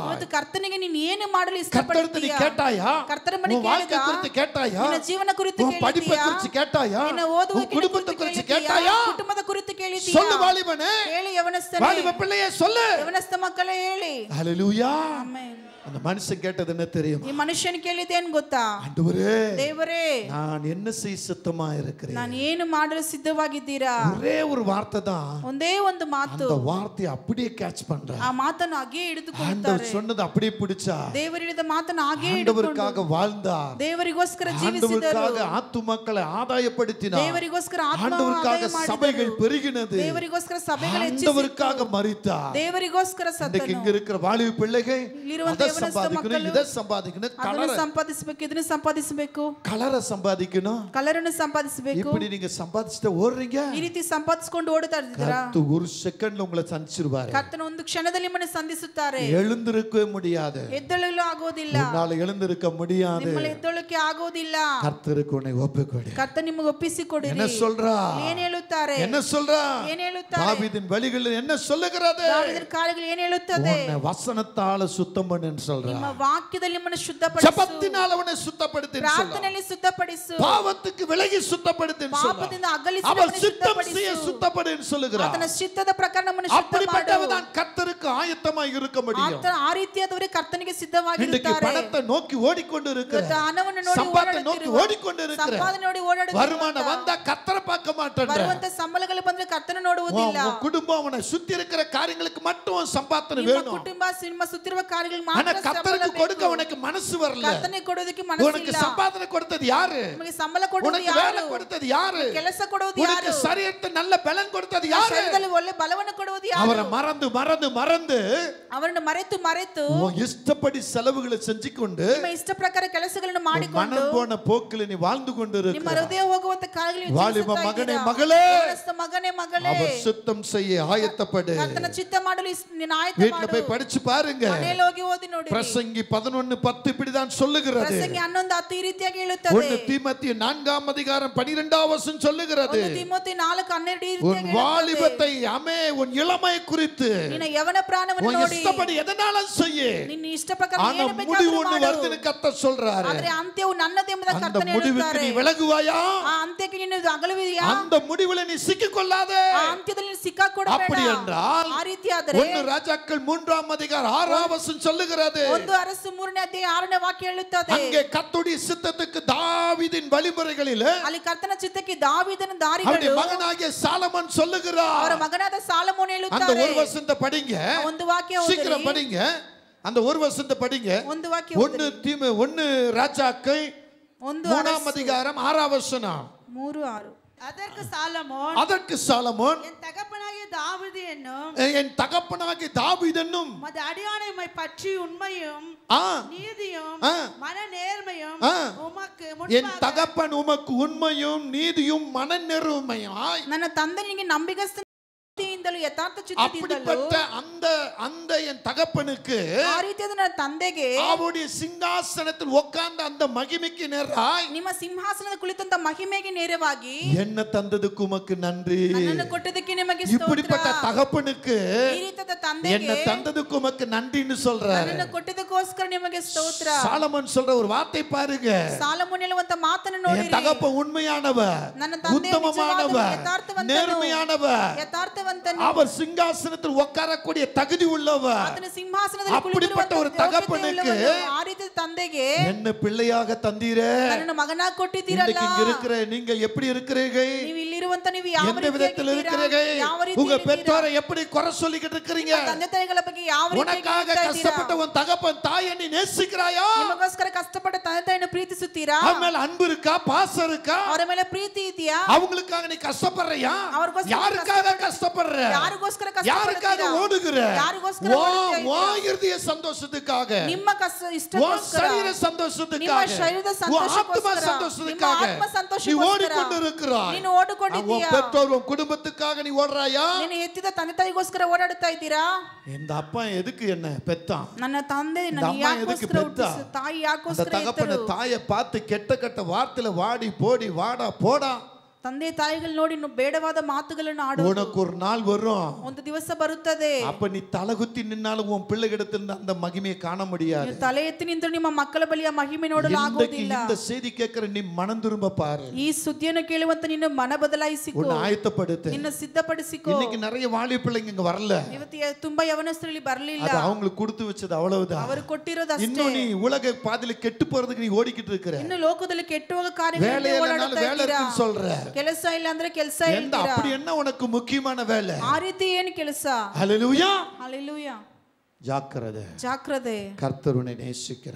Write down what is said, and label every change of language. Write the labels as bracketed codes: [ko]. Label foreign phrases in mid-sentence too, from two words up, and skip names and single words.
[kn] ಇವತ್ತು ಕರ್ತನಿಗೆ ನೀನು ಏನು ಮಾಡಲು ಇಷ್ಟಪಡುತ್ತೀಯಾ? [ta] நீ கேட்டாயா? கர்த்தரை பற்றி வாழ்க்கை குறித்து கேட்டாயா? [kn] ನಿನ್ನ ಜೀವನ ಕುರಿತು ಕೇಳಿದೀಯಾ? [ta] படிப்பை குறித்து கேட்டாயா? [kn] ನಿನ್ನ ಓದುವ [ta] குடும்பத்தை குறித்து கேட்டாயா? [kn] ಕುಟುಂಬದ ಕುರಿತು ಕೇಳಿದೀಯಾ? [ta] சொல்லு வாலிபனே. [kn] ಹೇಳಿ ಯವನಸ್ಥನೇ. [ta] வாலிப பிள்ளையே சொல்லு. [kn] ಯವನಸ್ಥ ಮಕ್ಕಳೇ ಹೇಳಿ. [ta] ஹல்லேலூயா. [kn] ಆಮೆನ್. [ta] அந்த மனுஷன் கேட்டது என்ன தெரியுமா? [kn] ಈ ಮನುಷ್ಯನು ಕೇಳಿದ್ದೇನು ಗೊತ್ತಾ? [ta] ஆண்டவரே, [kn] ದೇವರೇ, [ta] நான் என்ன செய்ய சித்தமா இருக்கிறேன். [kn] ನಾನು ಏನು ಮಾಡಲು ಸಿದ್ಧವಾಗಿದ್ದೀರಾ? [ta] ஒரே ஒரு வார்த்தை தான். [kn] ಒಂದೇ ಒಂದು ಮಾತು. [ta] அந்த வார்த்தையை அப்படியே கேட்ச் பண்றார். [kn] ಆ ಮಾತನ್ನು ಹಾಗೆ ಹಿಡಿದುಕೊಳ್ಳುತ್ತಾರೆ. [ta] ஆண்டவர் சொன்னது அப்படியே பிடிச்சா. [kn] ದೇವರು ಹೇಳಿದ ಮಾತನ್ನು ಹಾಗೆ [ta] ஆண்டவருக்காக வாழ்ந்தார். [kn] ದೇವರಿಗೋಸ್ಕರ ಜೀವಿಸಿದರು. [ta] ஆண்டவருக்காக ஆத்துமக்களை ஆதாயப்படுத்தினார். [kn] ದೇವರಿಗೋಸ್ಕರ [ta] ஆண்டவருக்காக சபைகள் பெருகினது. [kn] ದೇವರಿಗೋಸ್ಕರ ಸಭೆಗಳು ಹೆಚ್ಚಿಸಿತು. [ta] ஆண்டவருக்காக மரித்தார். [kn] ದೇವರಿಗೋಸ್ಕರ ಸತ್ತನು. [ta] இங்க இருக்கிற வாலிப பிள்ளைகள் சம்பாதிக்கணும், இதை சம்பாதிக்கணும், [kn] ಅದನ್ನು ಸಂಪಾದಿಸಬೇಕು, ಇದನ್ನು ಸಂಪಾದಿಸಬೇಕು, [ta] கலரை சம்பாதிக்கணும், [kn] ಕಲರನ್ನು ಸಂಪಾದಿಸಬೇಕು. [ta] இப்படி நீங்க சம்பாதிச்சிட்டு ஓடுறீங்க. [kn] ಈ ರೀತಿ ಸಂಪಾದಿಸಿಕೊಂಡು ಓಡುತ್ತಾ ಇದ್ದೀರಾ? [ta] கர்த்தர் ஒரு செகண்ட்ல உங்களை சந்திச்சிருவாரு. [kn] ಕರ್ತನ ಒಂದು ಕ್ಷಣದಲ್ಲಿ ನಿಮ್ಮನ್ನು ಸಂಧಿಸುತ್ತಾರೆ. [ta] எழுந்திருக்கவே முடியாது. [kn] ಎದ್ದೇಳಲು ಆಗೋದಿಲ್ಲ. [ta] உன்னால எழுந்திருக்க முடியாது. [kn] ನಿಮ್ಮಲ್ಲಿ ಎದ್ದೇಳಕ್ಕೆ ಆಗೋದಿಲ್ಲ. [ta] கர்த்தருக்கு உன்னை ஒப்புக்கொடு. [kn] ಕರ್ತನ ನಿಮಗೆ ಒಪ್ಪಿಸಿಕೊಡಿರಿ. [ta] என்ன சொல்றா? [kn] ಏನು ಹೇಳುತ್ತಾರೆ? [ta] என்ன சொல்றா? [kn] ಏನು ಹೇಳುತ್ತಾರೆ? [ta] தாவீதின் வழிகளில் என்ன சொல்லுகிறது? தாவீதின் காரியங்கள் [kn] ಏನು ಹೇಳುತ್ತದೆ? [ta] உன்னை வசனத்தால சுத்தம் பண்ணுன்னு சொல்றா. [kn] ನಿಮ್ಮ ವಾಕ್ಯದಲ್ಲಿ ನಿಮ್ಮನ್ನು ಶುದ್ಧಪಡಿಸು. [ta] ஜெபத்தினால உன்னை சுத்தப்படுத்து. [kn] ಪ್ರಾರ್ಥನೆಯಲ್ಲಿ ಶುದ್ಧಪಡಿಸು. [ta] பாவத்துக்கு விலகி சுத்தப்படுத்து. [kn] ಪಾಪದಿಂದ ಅಗಲಿಸಿ [ta] அவர் சித்தம் செய்ய சுத்தப்படுன்னு சொல்லுகிறார். [kn] ಆತನ ಚಿತ್ತದ ಪ್ರಕಾರ ನಮ್ಮನ್ನು ಶುದ್ಧ ಮಾಡು. [ta] அப்படிப்பட்டவன் கர்த்தருக்கு ஆயத்தமாய் இருக்க முடியும். [kn] ಆ ರೀತಿಯಾದವರೇ ಕರ್ತನಿಗೆ ಸಿದ್ಧವಾಗಿರುತ್ತಾರೆ. [ta] இன்னைக்கு பணத்தை நோக்கி ஓடிக்கொண்டு இருக்கிற, [kn] ಹಣವನ್ನು ನೋಡಿ [ta] சம்பாதனை நோக்கி ஓடிக்கொண்டு இருக்கிற, [kn] ಸಂಪಾದನೆ ನೋಡಿ ಓಡಾಡುತ್ತಿರುವ, [ta] வருமானம் வந்தா கர்த்தரை பார்க்க மாட்டேன்ற, [kn] ಬರುವಂತ ಸಂಬಳಗಳು ಬಂದ್ರೆ ಕರ್ತನ ನೋಡುವುದಿಲ್ಲ. [ta] உன் குடும்பம் உன்னை சுத்தி இருக்கிற காரியங்களுக்கு மட்டும் சம்பாதனை வேணும். [kn] ಕುಟುಂಬ ನಿಮ್ಮ ಸುತ್ತಿರುವ ಕಾರ್ಯಗಳು [ta] ஆனா [kn] ಮಾತ್ರ [ta] கர்த்தருக்கு கொடுக்க உனக்கு மனசு வரல. [kn] ಕರ್ತನಿಗೆ ಕೊಡೋದಕ್ಕೆ ಮನಸ್ಸಿಲ್ಲ. [ta] உனக்கு சம்பாதனை கொடுத்தது யாரு? [kn] ನಿಮಗೆ ಸಂಬಳ ಕೊಡೋದು [ta] உனக்கு [kn] ಯಾರು? [ta] வேலை கொடுத்தது யாரு? [kn] ಕೆಲಸ ಕೊಡೋದು ಯಾರು? [ta] உனக்கு சரீரத்தை நல்ல பலன் கொடுத்தது யாரு? [kn] ಶರೀರದಲ್ಲಿ ಒಳ್ಳೆ ಬಲವನ್ನು ಕೊಡುವುದು ಯಾರು? [ta] அவரை மறந்து மறந்து மறந்து [kn] ಅವರನ್ನು ಮರೆತು [ta] உன் இஷ்டப்படி செலவுகளை செஞ்சு கொண்டு [kn] ನಿಮ್ಮ ಇಷ್ಟ ಪ್ರಕಾರ ಕೆಲಸಗಳನ್ನು ಮಾಡಿಕೊಂಡು [ta] மனம் போன போக்கில் நீ வாழ்ந்து கொண்டு [kn] ನಿಮ್ಮ [ta] இருக்கிற [kn] ಹೃದಯ ಹೋಗುವಂತ ಕಾರ್ಯಗಳನ್ನು [ta] வாலிப மகனே மகளே, [kn] ಮಗನೇ ಮಗಳೇ, [ta] அவர் சித்தம் செய்ய ஆயத்தப்படு. [kn] ಕರ್ತನ ಚಿತ್ತ ಮಾಡಲು ನೀನು ಆಯತ್ತ [ta] வீட்ல [kn] ಮಾಡು. [ta] போய் படிச்சு பாருங்க. [kn] ಮನೆಯಲ್ಲಿ ಹೋಗಿ ಓದಿ ನೋಡಿ. [ta] பிரசங்கி 11:10 இப்படிதான் சொல்லுகிறது. [kn] ಪ್ರಸಂಗಿ 11:10 ಈ ರೀತಿಯಾಗಿ ಹೇಳುತ್ತದೆ. [ta] 1 தீமோத்தேயு 4ஆம் அதிகாரம் 12ஆம் வசனம் சொல்லுகிறது. [kn] 1 தீமோத்தேயு 4:12 ಈ [ta] உன் [kn] ರೀತಿಯಾಗಿ [ta] வாலிபத்தை அமே உன் இளமை குறித்து [kn] ನಿನ್ನ ಯವನ ಪ್ರಾಣವನ್ನು [ta] உன் [kn] ನೋಡಿ [ta] இஷ்டப்படி எதனாலும் செய்ய, [kn] ನಿನ್ನ ಇಷ್ಟ ಪ್ರಕಾರ [ta] ஆனா [kn] ಏನು [ta] முடிவு [kn] ಬೇಕಾದರೂ [ta] ஒன்று [kn] ಮಾಡು. [ta] வருதுன்னு கர்த்தர் சொல்றாரு. [kn] ಆದರೆ ಅಂತ್ಯವು ನನ್ನದೆಂಬುದ [ta] அந்த [kn] ಕರ್ತನೇ [ta] முடிவுக்கு [kn] ಹೇಳುತ್ತಾರೆ. [ta] நீ விலகுவாயா? [kn] ಆ ಅಂತ್ಯಕ್ಕೆ ನೀನು ಅಗಲುವಿಯಾ? [ta] அந்த முடிவுல நீ சிக்கிக்கொள்ளாதே. [kn] ಆ ಅಂತ್ಯದಲ್ಲಿ ನೀನು ಸಿಕ್ಕಾಕೊಡಬೇಡ. [ta] அப்படி என்றால் [kn] ಆ ರೀತಿಯಾದರೆ [ta] 1 ராஜாக்கள் 3ஆம் அதிகாரம் 6ஆம் வசனம் சொல்லுகிறது. [kn] 1 ಅರಸು 3ನೇ ಅಧ್ಯಾಯ 6ನೇ ವಾಕ್ಯ ಹೇಳುತ್ತದೆ. [ta] அங்கே கர்த்தருடைய சித்தத்துக்கு தாவீதின் வழிமுறைகளிலே [kn] ಅಲ್ಲಿ ಕರ್ತನ ಚಿತ್ತಕ್ಕೆ ದಾವೀದನ [ta] அவருடைய [kn] ದಾರಿಗಳು [ta] மகனாகிய சாலமோன் சொல்லுகிறார். [kn] ಅವರ ಮಗನಾದ ಸಾಲಮೋನ್ [ta] அந்த [kn] ಹೇಳುತ್ತಾರೆ. [ta] ஒரு வசனத்தை படிங்க. [kn] ಒಂದು ವಾಕ್ಯ [ta] சீக்கிரம் [kn] ಓದಿರಿ. [ta] படிங்க. அந்த ஒரு வசனத்தை படிங்க. [kn] ಒಂದು ವಾಕ್ಯ [ta] 1 ராஜாக்கள் 3ஆம் அதிகாரம் 6ஆம் வசனம். 3:6. அதற்கு சாலமோன் என் என் தகப்பனாகிய தாவீது என்னும் மது அடியானை பற்றி உண்மையும் நீதியும் மன நேர்மையும் உமக்கு என் தகப்பன் உமக்கு உண்மையும் நீதியும் மன நேர்மையாய் [kn] ನನ್ನ ತಂದೆನಿಗೆ ನಂಬಿಗಸ್ತ ಯಥಾರ್ಥ [ta] அப்படிப்பட்ட அந்த என் தகப்பனுக்கு [kn] ಆ ರೀತಿಯಾದ ನನ್ನ ತಂದೆಗೆ [ta] அவருடைய சிங்காசனத்தில் உட்கார்ந்த அந்த மகிமைக்கு நேராய் [kn] ನಿಮ್ಮ ಸಿಂಹಾಸನದ ಕುಳಿತಂತ ಮಹಿಮೆಗೆ ನೇರವಾಗಿ [ta] என்ன தந்ததுக்கு உமக்கு நன்றி. [kn] ನನ್ನನ್ನು ಕೊಟ್ಟದಕ್ಕೆ ನಿಮಗೆ ಸ್ತೋತ್ರ. [ta] இப்படிப்பட்ட தகப்பனுக்கு [kn] ಈ ರೀತಿಯಾದ ತಂದೆಗೆ [ta] என்ன தந்ததுக்கு உமக்கு நன்றின்னு சொல்றாரு. [kn] ನನ್ನನ್ನು ಕೊಟ್ಟದಕ್ಕೋಸ್ಕರ ನಿಮಗೆ ಸ್ತೋತ್ರ. [ta] சாலமோன் சொல்ற ஒரு வார்த்தை பாருங்க. [kn] ಸಾಲಮೋನ್ ಹೇಳುವಂತ ಮಾತನ್ನು ನೋಡಿರಿ. [ta] என் தகப்பன் உண்மையானவர், [kn] ನನ್ನ ತಂದೆ [ta] உத்தமமானவர், [kn] ಯಥಾರ್ಥವಂತನು, [ta] நேர்மையானவர், [kn] ಯಥಾರ್ಥವಂತನು, [ta] அவர் சிங்காசனத்தில் உட்காரக்கூடிய தகுதி உள்ளவர். [kn] ಆತನ ಸಿಂಹಾಸನದಲ್ಲಿ [ta] அப்படிப்பட்ட ஒரு தகப்பனுக்கு [kn] ಆ ರೀತಿಯ ತಂದೆಗೆ [ta] என்ன பிள்ளையாக தந்தீரே. [kn] ನನ್ನನ್ನು ಮಗನಾಗಿ ಕೊಟ್ಟಿದ್ದೀರಲ್ಲ. [ta] இங்க இருக்கிற நீங்கள் எப்படி இருக்கிறீர்கள்? [kn] ನೀವು ಇಲ್ಲಿ ಇರುವಂತ ನೀವು ಯಾವ [ta] எந்த விதத்தில் இருக்கிறீர்கள்? உங்க பெற்றோரை எப்படி குறை சொல்லிக்கிட்டு இருக்கீங்க? [kn] ತಂದೆ ತಾಯಿಗಳ ಬಗ್ಗೆ ಯಾವ ರೀತಿ [ta] உனக்காக கஷ்டப்பட்ட உன் தகப்பன் தாயை நீ நேசிக்கிறாயா? [kn] ನಿಮಗೋಸ್ಕರ ಕಷ್ಟಪಟ್ಟ ತಂದೆ ತಾಯಿಯನ್ನು ಪ್ರೀತಿಸುತ್ತೀರಾ? [ta] அவ மேல அன்பு இருக்கா, பாசம் இருக்கா? [kn] ಅವರ ಮೇಲೆ ಪ್ರೀತಿ ಇದೆಯಾ? [ta] அவங்களுக்காக நீ கஷ்டப்படுறியா? யாருக்காக கஷ்டப்படுற? [kn] ಯಾರಿಗೋಸ್ಕರ [ta] யாருக்காக ஓடுகிற? [kn] ಯಾರಿಗೋಸ್ಕರ [ta] ஓ இருதய சந்தோஷத்துக்காக, [kn] ನಿಮ್ಮ ಇಷ್ಟಕ್ಕೋಸ್ಕರ, [ta] சரீர சந்தோஷத்துக்காக, [kn] ನಿಮ್ಮ ಶರೀರದ ಸಂತೋಷಕ್ಕೋಸ್ಕರ, ನಿಮ್ಮ ಆತ್ಮ ಸಂತೋಷಕ್ಕೋಸ್ಕರ [ta] நீ ஓடிக்கொண்டிருக்கிறாய். [kn] ನೀನು ಓಡಿಕೊಂಡಿದ್ದೀಯಾ? [ta] பெற்றோர் உன் குடும்பத்துக்காக நீ ஓடுறாயா? [kn] ನೀನು ಹೆತ್ತಿದ ತಂದೆ ತಾಯಿಗೋಸ್ಕರ ಓಡಾಡುತ್ತಾ ಇದ್ದೀರಾ? [ta] இந்த அப்பா எதுக்கு என்ன பெத்தான்? [kn] ನನ್ನ ತಂದೆ ನನ್ನ ಯಾಕೋಸ್ಕರ ಹುಟ್ಟಿಸಿ, ತಾಯಿ ಯಾಕೋಸ್ಕರ [ta] தகப்பன தாயை பார்த்து கெட்ட கெட்ட வார்த்தையில வாடி போடி வாடா போடா. [kn] ತಂದೆ ತಾಯಿಗಳು ನೋಡಿ ಬೇಡವಾದ ಮಾತುಗಳನ್ನು ಆಡುವುದು. [ta] உனக்கு ஒரு நாள் வரும், [kn] ಒಂದು ದಿವಸ ಬರುತ್ತದೆ, [ta] அப்ப நீ ತಲೆಗುತ್ತಿ நின்னாலும் உன் பிள்ளைகிடத்தில் அந்த மகிமையை காண முடியாது. [kn] ತಲೆ ಎತ್ತಿ ನಿಂತು ನಿಮ್ಮ ಮಕ್ಕಳ ಬಳಿಯ ಮಹಿಮೆ ನೋಡಲು ಆಗುವುದಿಲ್ಲ. [ta] இந்த செய்தி கேட்கிற நீ மனம் திரும்ப பாரு. [kn] ಈ ಸುದ್ದಿಯನ್ನು ಕೇಳುವಂತ ನಿನ್ನ ಮನ ಬದಲಾಯಿಸಿಕೋ, [ta] உன்னை ஆயத்தப்படுத்து. [kn] ನಿನ್ನ ಸಿದ್ಧಪಡಿಸಿಕೋ. [ta] இன்னைக்கு நிறைய வாலிப பிள்ளைங்க இங்க வரல. [kn] ಇವತ್ತು ತುಂಬಾ ಯವನಸ್ಥರಲ್ಲಿ ಬರಲಿಲ್ಲ. [ta] அது அவங்களுக்கு கொடுத்து வச்சது அவ்வளவுதான். [kn] ಅವರು ಕೊಟ್ಟಿರೋದು ಅಷ್ಟೇ. [ta] இன்னும் நீ உலக பாதையில கெட்டு போறதுக்கு நீ ஓடிக்கிட்டு இருக்கற. [kn] ಇನ್ನು ಲೋಕದಲ್ಲಿ ಕೆಟ್ಟು ಹೋಗೋ ಕಾರ್ಯಗಳನ್ನು ಓಡಾಡುತ್ತಾ ಇದ್ದೀರಾ? [ta] சொல்ற [kn] ಕೆಲಸ ಇಲ್ಲ ಅಂದ್ರೆ ಕೆಲಸ ಇಲ್ಲ. [ta] அப்படி என்ன உனக்கு முக்கியமான வேலை? [kn] ಆ ರೀತಿ ಏನು ಕೆಲಸ? [ta] ஹalleluya, ஹalleluya. ஜாக்கிரதை, ஜாக்கிரதை. கர்த்தர் உன்னை நேசிக்கிறார்.